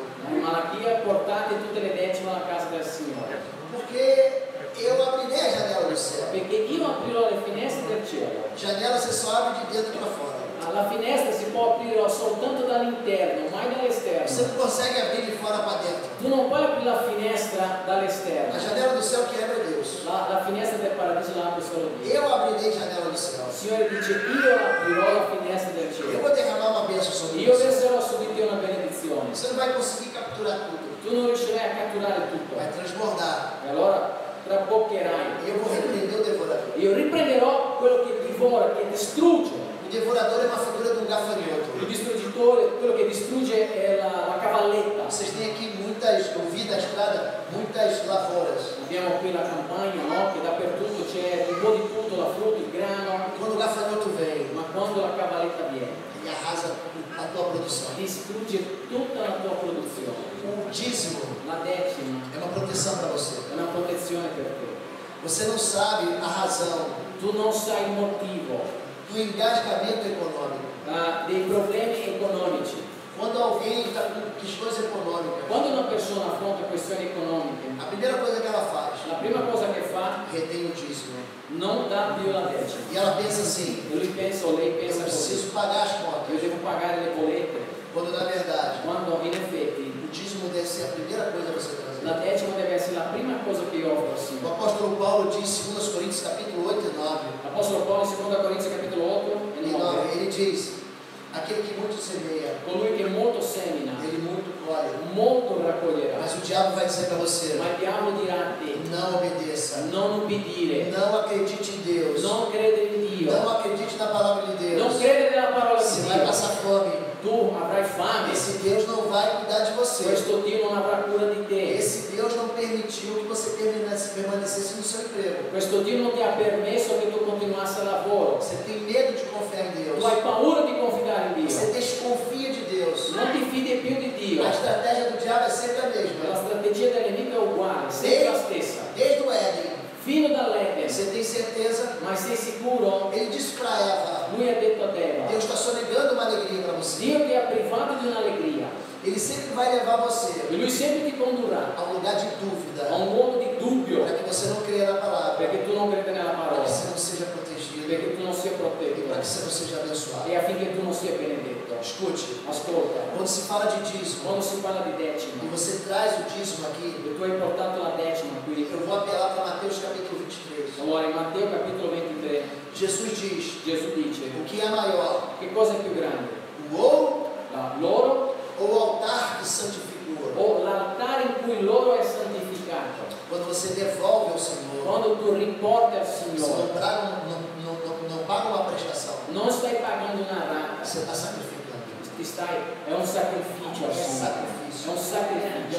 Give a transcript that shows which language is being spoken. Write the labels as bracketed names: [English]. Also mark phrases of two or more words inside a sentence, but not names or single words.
[Italian] In Malachia, portate tutte le decime alla casa del Signore, [Portuguese] Porque eu abrirei a janela do céu. [Italian] perché io aprirò le finestre del cielo. [Portuguese] Janela você só abre de dentro para fora. [Italian] La finestra si può aprire soltanto dall'interno, mai [Portuguese] Você [Italian] dall'esterno. [Portuguese] não consegue abrir de fora para dentro. [Italian] Tu non puoi aprire la finestra [Portuguese] A [Italian] dall'esterno. [Portuguese] janela do céu que abre é Deus. [Italian] La finestra del paradiso la apre solo Dio. [Portuguese] Eu abrirei a janela do céu. [Italian] Il Signore dice, io aprirò la finestra del [Portuguese] Eu [Italian] cielo. [Portuguese] vou derramar uma bênção sobre [Italian] Io [Portuguese] você. [Italian] verserò su di te una benedizione. [Portuguese] Você não vai conseguir capturar tudo. [Italian] Tu non riuscirai a catturare tutto. [Portuguese] Vai transbordar. [Italian] E allora traboccherai. [Portuguese] E eu vou repreender o devorador. [Italian] Io riprenderò quello che divora, che distrugge. [Portuguese] O devorador é uma figura de um gafanhoto. [Italian] Il distruggitore, quello che distrugge è la cavalletta. [Portuguese] Vocês têm aqui muitas, eu vi na estrada, muitas lavouras. [Italian] Abbiamo qui la campagna, no? Che dappertutto c'è un po' di tutto, la frutta, il grano, [Portuguese] Quando o gafanhoto vem, [Italian] ma quando la cavalletta viene, [Portuguese] ele arrasa a tua produção. [Italian] distrugge tutta la tua produzione. [Portuguese] O dízimo [Italian] La decima [Portuguese] é uma proteção para você. [Italian] è una protezione per te. [Portuguese] Você não sabe a razão [Italian] Tu non sai il motivo [Portuguese] do engasgamento econômico. [Italian] dei problemi economici. [Portuguese] Quando alguém está com questões econômicas, [Italian] Quando una persona affronta questioni economiche, [Portuguese] a primeira coisa que ela faz, [Italian] la prima cosa che fa [Portuguese] retém o dízimo. [Italian] non dà più la decima. [Portuguese] E ela pensa assim, [Italian] E lui pensa o lei [Portuguese] eu [Italian] pensa così. [Portuguese] preciso pagar as [Italian] Io [Portuguese] contas. [Italian] devo pagare le bollette. [Portuguese] Quando na verdade, [Italian] Quando in effetti [Portuguese] o dízimo deve ser a primeira coisa a você [Italian] la [Portuguese] trazer. [Italian] decima deve essere la prima cosa che io offro al [Portuguese] O [Italian] Signore. [Portuguese] apóstolo Paulo diz em 2 Coríntios capítulo 8 e 9, [Italian] L'Apostolo Paolo in 2 Corinzi capitolo 8 e 9. [Portuguese] ele diz, aquele que muito semeia, [Italian] Colui che molto semina, [Portuguese] ele muito colhe. [Italian] molto raccoglierà. [Portuguese] Mas o diabo vai dizer para você, [Italian] Ma il diavolo dirà a te, [Portuguese] não obedeça, [Italian] non ubbidire, [Portuguese] não acredite em Deus, [Italian] non credere in Dio, [Portuguese] não acredite na palavra de Deus. [Italian] non credere nella parola [Portuguese] Você [Italian] di [Portuguese] vai [Italian] Dio. [Portuguese] passar fome. [Italian] Tu avrai fame, [Portuguese] Esse Deus não vai cuidar de você. [Italian] questo Dio non avrà cura di te. [Portuguese] Esse Deus não permitiu que você permanecesse no seu emprego. [Italian] Questo Dio non ti ha permesso che tu continuassi al lavoro. [Portuguese] Você tem medo de confiar em Deus. [Italian] Tu hai paura di confidare in [Portuguese] Você [Italian] Dio. [Portuguese] desconfia de Deus. [Italian] Non ti fidi più di Dio. [Portuguese] A estratégia do diabo é sempre a [Italian] La [Portuguese] mesma. [Italian] strategia dell'nemico è uguale, sempre la stessa. [Portuguese] Desde o Éden, [Italian] Fino dall'Eden. [Portuguese] você tem certeza? [Italian] Ma sei sicuro? [Portuguese] Ele disse para Eva, [Italian] Lui ha detto a Eva, [Portuguese] Deus está sonegando uma alegria para você. [Italian] Dio ti ha privato di un'allegria [Portuguese] Ele sempre vai levar você [Italian] e Lui sempre ti condurrà [Portuguese] a um lugar de [Italian] a [Portuguese] dúvida, [Italian] un luogo di dubbio [Portuguese] para que você não creia na palavra, [Italian] perché tu non credi nella [Portuguese] para [Italian] parola, [Portuguese] que você não seja protegido [Italian] perché tu non sia [Portuguese] e para [Italian] protetto [Portuguese] que você não seja abençoado. [Italian] e affinché tu non sia benedetto. [Portuguese] Escute, [Italian] Ascolta, [Portuguese] quando se fala de dízimo [Italian] quando si parla di [Portuguese] e [Italian] decima [Portuguese] você traz o dízimo aqui, [Italian] e tu hai portato la decima qui, [Portuguese] eu vou apelar para Mateus capítulo 23. [Italian] allora in Matteo capitolo 23 [Portuguese] Jesus diz, [Italian] Gesù dice [Portuguese] o que é maior, [Italian] che cosa è più grande? [Portuguese] o ouro [Italian] L'oro [Portuguese] ou o altar que santifica o ouro? [Italian] o l'altare in cui l'oro è santificato? [Portuguese] Quando você devolve ao Senhor, [Italian] Quando tu riporti al [Portuguese] você [Italian] Signore [Portuguese] não paga uma prestação, [Italian] non stai pagando una rata, [Portuguese] você está sacrificando. [Italian] è un sacrificio [Portuguese] É [Italian] al Signore, è [Portuguese] sacrifício. [Italian] un E sacrificio.